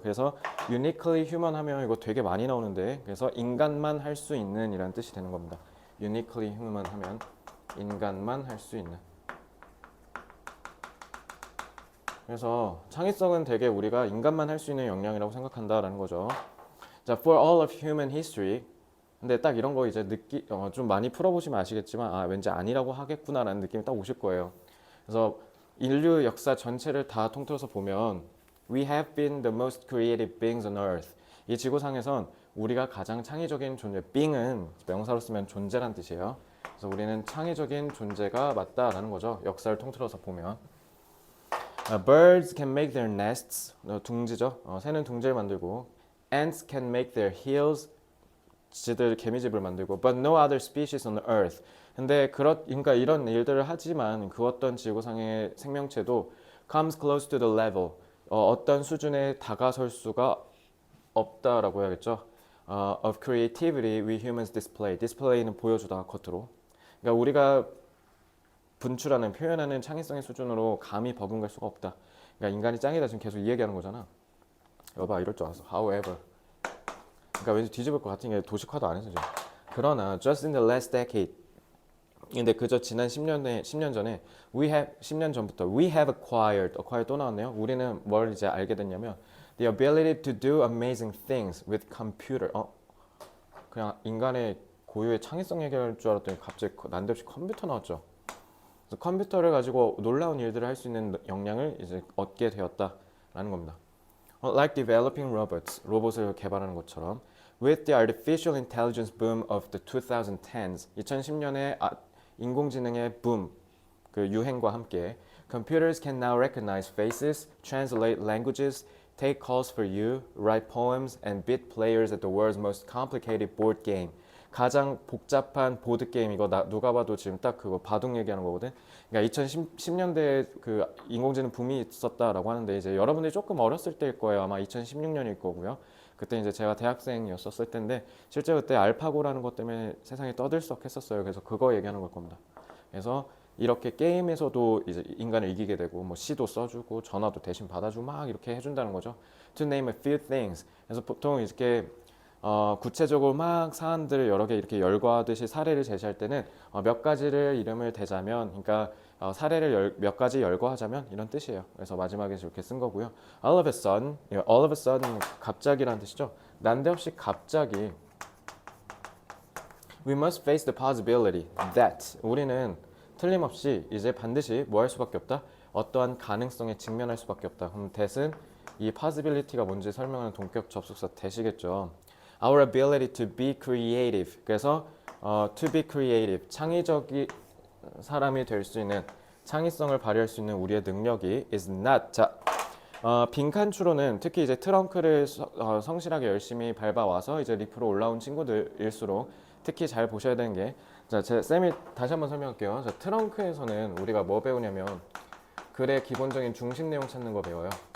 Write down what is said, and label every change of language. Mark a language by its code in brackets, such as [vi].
[ko] 그래서 [en] uniquely human [ko] 하면 이거 되게 많이 나오는데, 그래서 인간만 할 수 있는 이란 뜻이 되는 겁니다. [en] uniquely human [ko] 하면 인간만 할 수 있는. 그래서 창의성은 되게 우리가 인간만 할 수 있는 역량이라고 생각한다라는 거죠. [en] 자, for all of human history. [ko] 근데 딱 이런 거 이제 좀 많이 풀어보시면 아시겠지만, 아, 왠지 아니라고 하겠구나라는 느낌이 딱 오실 거예요. 그래서 인류 역사 전체를 다 통틀어서 보면 [en] We have been the most creative beings on earth. [ko] 이 지구상에선 우리가 가장 창의적인 존재, being은 명사로 쓰면 존재란 뜻이에요. 그래서 우리는 창의적인 존재가 맞다라는 거죠. 역사를 통틀어서 보면. [en] Birds can make their nests. [ko] 둥지죠. 새는 둥지를 만들고 [en] Ants can make their hills. [ko] 지들 개미집을 만들고 [en] But no other species on earth. [ko] 근데 그러니까 이런 일들을 하지만 그 어떤 지구상의 생명체도 [en] comes close to the level. [ko] 어떤 수준에 다가설 수가 없다라고 해야겠죠. [en] Of creativity we humans display. [ko] display는 보여주다 겉으로. 그러니까 우리가 분출하는 표현하는 창의성의 수준으로 감히 버금갈 수가 없다. 그러니까 인간이 짱이다 지금 계속 이 얘기하는 거잖아. 여봐 이럴 줄 알았어. [en] However. [ko] 그러니까 왠지 뒤집을 것 같은 게 도식화도 안 해서 지금. 그러나 [en] just in the last decade. [ko] 근데 그저 지난 10년 전에 10년 전부터 [en] we have acquired [ko] 또 나왔네요. 우리는 뭘 이제 알게 됐냐면 [en] the ability to do amazing things with computer. [ko] 그냥 인간의 고유의 창의성 얘기할 줄 알았더니 갑자기 난데없이 컴퓨터 나왔죠. 그래서 컴퓨터를 가지고 놀라운 일들을 할 수 있는 역량을 이제 얻게 되었다라는 겁니다. [en] Like developing robots, [ko] 로봇을 개발하는 것처럼 [en] with the artificial intelligence boom of the 2010s, [ko] 2010년의 인공지능의 붐, 그 유행과 함께 [en] computers can now recognize faces, translate languages, take calls for you, write poems, and beat players at the world's most complicated board game. [ko] 가장 복잡한 보드 게임 이거 누가 봐도 지금 딱 그거 바둑 얘기하는 거거든. 그러니까 2010년대에 그 인공지능 붐이 있었다라고 하는데 이제 여러분들이 조금 어렸을 때일 거예요. 아마 2016년일 거고요. 그때 이제 제가 대학생이었을 때인데 실제 그때 알파고라는 것 때문에 세상이 떠들썩했었어요. 그래서 그거 얘기하는 걸 겁니다. 그래서 이렇게 게임에서도 이제 인간을 이기게 되고 뭐 시도 써주고 전화도 대신 받아주고 막 이렇게 해준다는 거죠. [en] To name a few things. [ko] 그래서 보통 이렇게 구체적으로 막 사안들을 여러 개 이렇게 열거하듯이 사례를 제시할 때는 몇 가지를 이름을 대자면, 그러니까 사례를 몇 가지 열거하자면 이런 뜻이에요. 그래서 마지막에 이렇게 쓴 거고요. [en] All of a sudden, all of a sudden [ko] 갑자기라는 뜻이죠. 난데없이 갑자기 [en] We must face the possibility that [ko] 우리는 틀림없이 이제 반드시 뭐 할 수밖에 없다? 어떠한 가능성에 직면할 수밖에 없다. 그럼 that은 이 possibility가 뭔지 설명하는 동격 접속사 that이겠죠. [en] Our ability to be creative. [ko] 그래서 [en] to be creative, [ko] 창의적인 사람이 될 수 있는, 창의성을 발휘할 수 있는 우리의 능력이 [en] is not. [ko] 자, 빈칸 추론은 특히 이제 트렁크를 성실하게 열심히 밟아와서 이제 리프로 올라온 친구들일수록 특히 잘 보셔야 되는 게, 자, 쌤이 다시 한번 설명할게요. 자, 트렁크에서는 우리가 뭐 배우냐면 글의 기본적인 중심 내용 찾는 거 배워요.